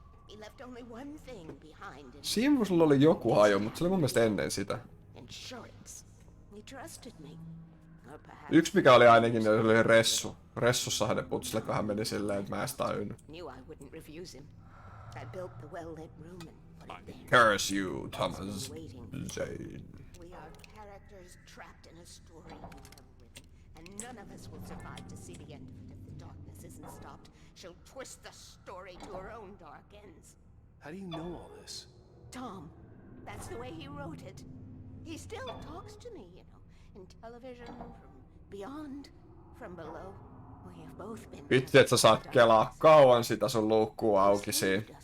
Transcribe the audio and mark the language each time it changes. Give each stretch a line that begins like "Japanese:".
English: He left only one thing behind.
Finnish: Simulla oli joku haju, mutta se oli mun mielestä ennen sitä.
English: Insurance. He trusted me. Or perhaps...
Finnish: Yksi mikä oli ainakin, se oli Ressu. Ressussahan ne putslet vähän meni silleen, että mä en sitä tajunnut.
English: Knew I wouldn't refuse him. I built the well-lit room and put it there. Curse you, Thomas Zane. We are characters trapped in a story we have written, and none of us will survive to see the end of it if the darkness isn't stopped. She'll twist the story to her own dark ends. How do you know all this? Tom, that's the way he wrote it. He still talks to me, you know, in television, from beyond, from below. We have both been...
Finnish: Vitsi, että sä saat kelaa kauan sitä sun luukkua auki siinä.